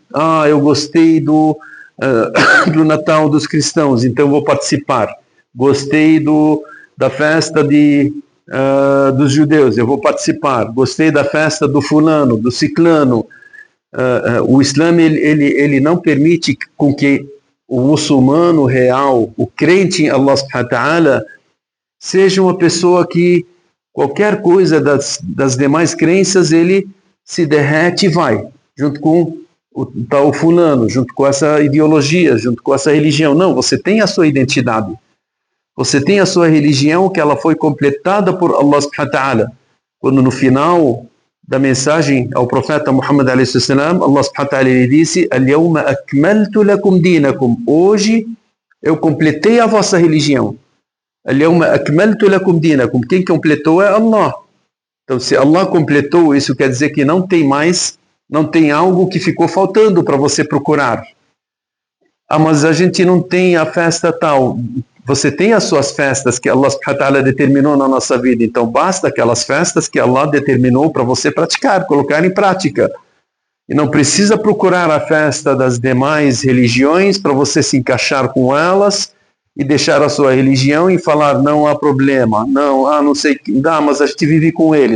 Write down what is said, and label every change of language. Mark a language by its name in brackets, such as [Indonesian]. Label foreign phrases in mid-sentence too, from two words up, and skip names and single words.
[Portuguese] Eu gostei do Natal dos cristãos, então vou participar. Gostei da festa dos judeus, eu vou participar. Gostei da festa do fulano, do ciclano. O Islã ele não permite com que o muçulmano real, o crente em Allah [Arabic] سبحانه وتعالى, [Portuguese] seja uma pessoa que qualquer coisa das demais crenças ele se derrete e vai, junto com o tal fulano, junto com essa ideologia, junto com essa religião. Não, você tem a sua identidade. Você tem a sua religião que ela foi completada por Allah [Arabic] سبحانه وتعالى. [Portuguese] Quando no final da mensagem ao profeta Muhammad a.s. Allah [Arabic] سبحانه وتعالى [Portuguese] lhe disse: [Arabic] اليوم أكملت لكم دينكم. [Portuguese] Hoje eu completei a vossa religião. [Arabic] اليوم أكملت لكم دينكم. [Portuguese] Quem completou é Allah. Então, se Allah completou, isso quer dizer que não tem algo que ficou faltando para você procurar. Mas a gente não tem a festa tal. Você tem as suas festas que Allah [Arabic] سبحانه وتعالى [Portuguese] determinou na nossa vida, então basta aquelas festas que Allah determinou para você praticar, colocar em prática. E não precisa procurar a festa das demais religiões para você se encaixar com elas e deixar a sua religião e falar, não há problema, não sei, mas a gente vive com eles.